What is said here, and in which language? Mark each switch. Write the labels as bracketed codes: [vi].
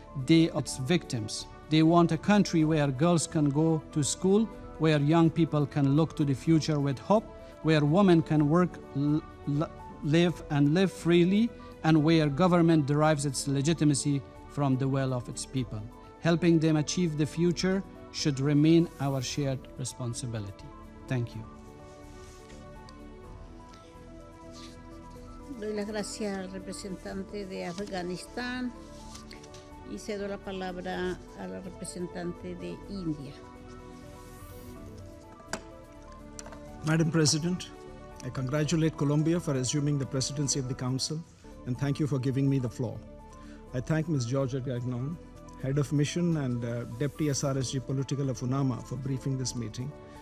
[en] They are its victims. They want a country where girls can go to school, where young people can look to the future with hope, where women can work, live freely, and where government derives its legitimacy from the will of its people. Helping them achieve the future should remain our shared responsibility. Thank you. [es] Doy las gracias al representante de Afganistán y cedo la palabra a la representante de India. [en] Madam President, I congratulate Colombia for assuming the presidency of the Council and thank you for giving me the floor. I thank Ms. Georgette Gagnon, Head of Mission and Deputy SRSG Political of UNAMA for briefing this meeting.